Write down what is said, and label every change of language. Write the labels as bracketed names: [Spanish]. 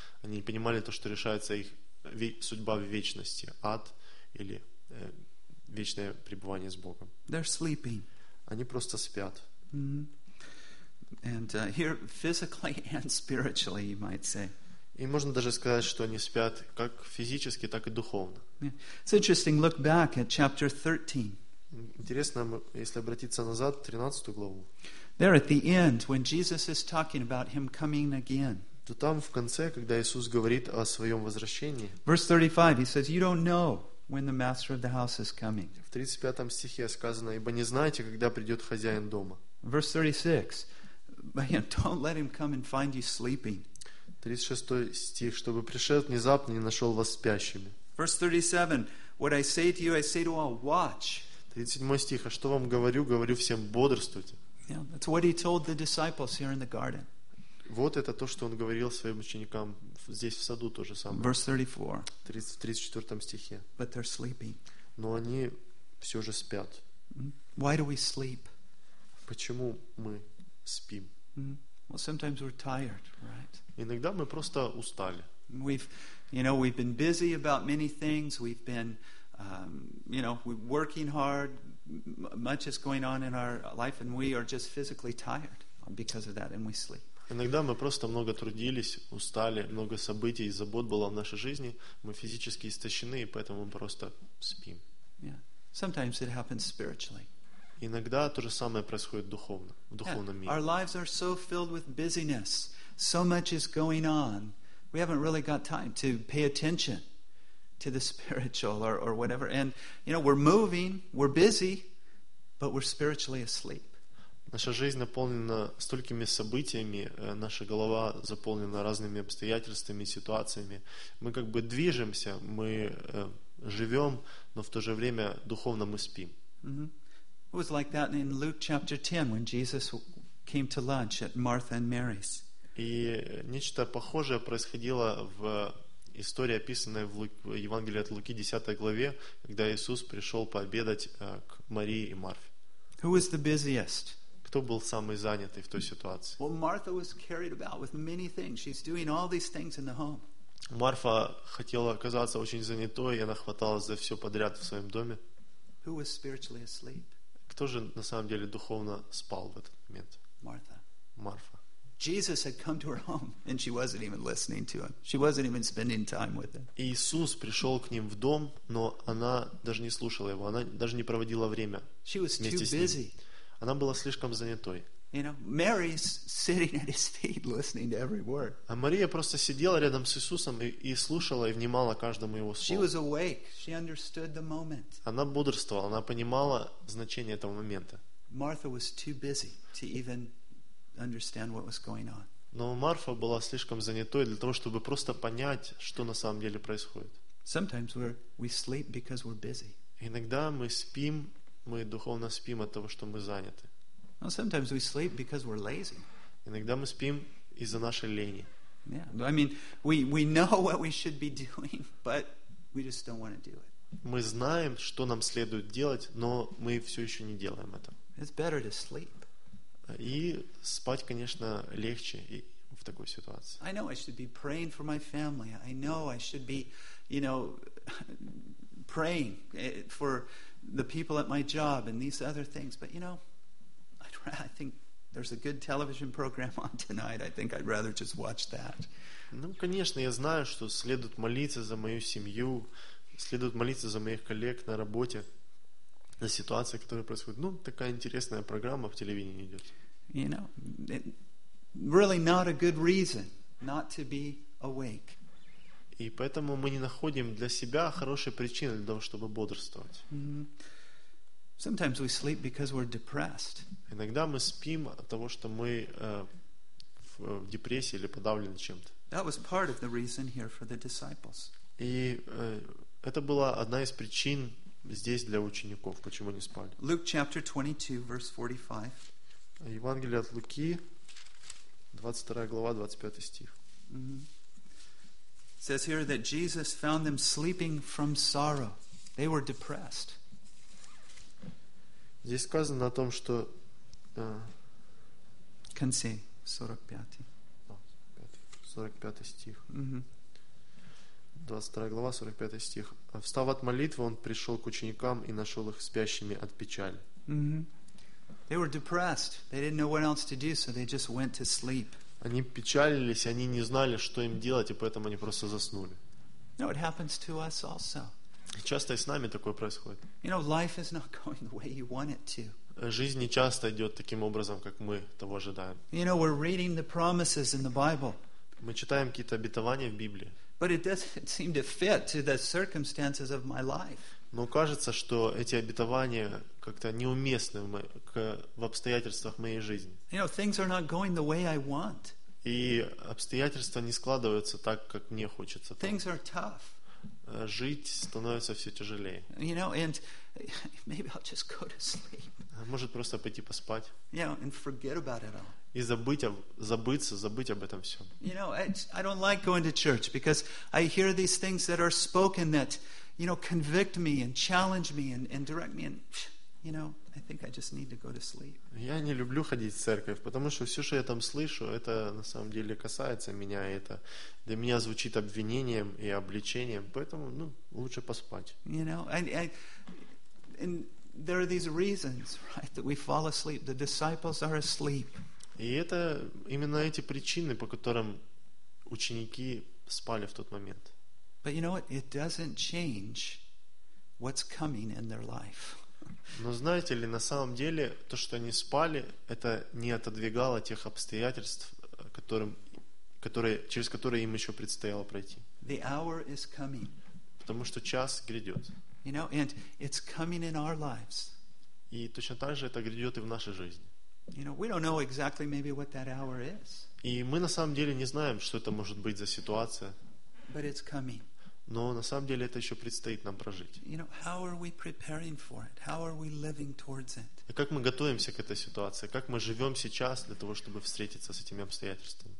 [Russian] Они не понимали то, что решается их судьба в вечности, ад или вечное пребывание с Богом. [English] They're sleeping. [Russian] Они просто спят. Mm-hmm. [English] And here physically and spiritually, you might say. [Russian] И можно даже сказать, что они спят как физически, так и духовно. [English] Yeah. It's interesting. Look back at chapter 13. [Russian] Интересно, если обратиться назад, 13 главу. [English] There at the end, when Jesus is talking about Him coming again. [Russian] То там в конце, когда Иисус говорит о своем возвращении. [English] Verse 35, He says, "You don't know when the master of the house is coming." [Russian] В 35 стихе сказано, ибо не знаете, когда придет хозяин дома. [English] Verse 36. Man, don't let him come and find you sleeping. [Russian] 36 стих, чтобы пришел внезапно и не нашел вас спящими. [English] Verse 37. What I say to you, I say to all, watch. [Russian] 37 стих, а что вам говорю, говорю всем, бодрствуйте. [English] Yeah, that's what he told the disciples here in the garden. [Russian] Вот это то, что он говорил своим ученикам здесь в саду то же самое. [English] Verse 34. [Russian] 34 стихе. [English] But they're sleeping. [Russian] Но они все же спят. [English] Why do we sleep? [Russian] Почему мы спим? [English] Mm-hmm. Well, sometimes we're tired, right? [Russian] Иногда мы просто устали. [English] We've been busy about many things. We've been, we're working hard. Much is going on in our life, and we are just physically tired because of that, and we sleep. [Russian] Иногда мы просто много трудились, устали, много событий и забот было в нашей жизни. Мы физически истощены, и поэтому мы просто спим. [English] Yeah. Sometimes it happens spiritually. [Russian] Иногда то же самое происходит духовно, в духовном мире. [English] Our lives are so filled with busyness. So much is going on. We haven't really got time to pay attention to the spiritual or whatever. And, you know, we're moving, we're busy, but we're spiritually asleep. [Russian] Наша жизнь наполнена столькими событиями, наша голова заполнена разными обстоятельствами, ситуациями. Мы как бы движемся, мы живем, но в то же время духовно мы спим. Mm-hmm. [English] It was like that in Luke chapter 10 when Jesus came to lunch at Martha and Mary's. [Russian] И нечто похожее происходило в история, описанная в Евангелии от Луки, 10 главе, когда Иисус пришел пообедать к Марии и Марфе. [English] Who is the busiest? [Russian] Кто был самый занятый в той ситуации? [English] Well, Martha was carried about with many things. She's doing all these things in the home. [Russian] Марфа хотела оказаться очень занятой, и она хваталась за все подряд в своем доме. [English] Who was spiritually asleep? [Russian] Кто же на самом деле духовно спал в этот момент? [English] Martha. [Russian] Марфа. [English] Jesus had come to her home, and she wasn't even listening to him. She wasn't even spending time with him. [Russian] Иисус пришел к ним в дом, но она даже не слушала его. Она даже не проводила время вместе с ним. [English] She was too busy. [Russian] Она была слишком занятой. [English] You know, Mary's sitting at his feet, listening to every word. [Russian] А Мария просто сидела рядом с Иисусом и слушала и внимала каждому его слову. [English] She was awake. She understood the moment. [Russian] Она бодрствовала. Она понимала значение этого момента. [English] Martha was too busy to even understand what was going on. [Russian] Но Марфа была слишком занятой для того, чтобы просто понять, что на самом деле происходит. [English] Sometimes we sleep because we're busy. [Russian] Иногда мы спим, мы духовно спим от того, что мы заняты. [English] Well, sometimes we sleep because we're lazy. [Russian] Иногда мы спим из-за нашей лени. [English] Yeah, I mean, we know what we should be doing, but we just don't want to do it. [Russian] Мы знаем, что нам следует делать, но мы все еще не делаем это. [English] It's better to sleep. [Russian] И спать, конечно, легче в такой ситуации. [English] I know I should be praying for my family. I know I should be, you know, praying for the people at my job and these other things. But you know, I think there's a good television program on tonight. I think I'd rather just watch that. [Russian] Ну, конечно, я знаю, что следует молиться за мою семью, следует молиться за моих коллег на работе. На ситуации, которая происходит. Ну, такая интересная программа в телевидении идет. [English] You know, it really not a good reason not to be awake. [Russian] И поэтому мы не находим для себя хорошей причины для того, чтобы бодрствовать. [English] Mm-hmm. Sometimes we sleep because we're depressed. [Russian] Иногда мы спим от того, что мы в депрессии или подавлены чем-то. [English] That was part of the reason here for the disciples. [Russian] И это была одна из причин здесь для учеников, почему не спали. [English] Luke chapter 22, verse 45. [Russian] Евангелие от Луки, 22 глава, 25 стих. Mm-hmm. [English] It says here that Jesus found them sleeping from sorrow. They were depressed. [Russian] Здесь сказано о том, что... Конце, 45. 45 стих. Mm-hmm. 22 глава, 45 стих. Встав от молитвы, он пришел к ученикам и нашел их спящими от печали. [English] Mm-hmm. They were depressed. They didn't know what else to do, so they just went to sleep. [Russian] Они печалились, они не знали, что им делать, и поэтому они просто заснули. [English] No, it happens to us also. [Russian] Часто и с нами такое происходит. [English] You know, life is not going the way you want it to. [Russian] Жизнь не часто идет таким образом, как мы того ожидаем. [English] You know, we're reading the promises in the Bible. [Russian] Мы читаем какие-то обетования в Библии. [English] But it doesn't seem to fit to the circumstances of my life. [Russian] Но кажется, что эти обетования как-то неуместны в обстоятельствах моей жизни. [English] You know, things are not going the way I want. [Russian] И обстоятельства не складываются так, как мне хочется. [English] Things are tough. [Russian] Жить становится все тяжелее. [English] You know, and maybe I'll just go to sleep. [Russian] Может просто пойти поспать. [English] You know, and forget about it all. [Russian] И забыть об этом всем. [English] You know, I don't like going to church because I hear these things that are spoken that, you know, convict me and challenge me and direct me and, you know, I think I just need to go to sleep. [Russian] Я не люблю ходить в церковь, потому что все, что я там слышу, это на самом деле касается меня, и это для меня звучит обвинением и обличением, поэтому, ну, лучше поспать. [English] You know, and there are these reasons, right, that we fall asleep. The disciples are asleep. [Russian] И это именно эти причины, по которым ученики спали в тот момент. [English] But you know what? It doesn't change what's coming in their life. [Russian] Но знаете ли, на самом деле, то, что они спали, это не отодвигало тех обстоятельств, через которые им еще предстояло пройти. [English] The hour is coming. [Russian] Потому что час грядет. [English] You know, and it's coming in our lives. [Russian] И точно так же это грядет и в нашей жизни. [English] You know, we don't know exactly maybe what that hour is. [Russian] И мы на самом деле не знаем, что это может быть за ситуация. [English] But it's coming. [Russian] Но на самом деле это еще предстоит нам прожить. [English] You know, how are we preparing for it? How are we living towards it? [Russian] И как мы готовимся к этой ситуации? Как мы живем сейчас для того, чтобы встретиться с этими обстоятельствами?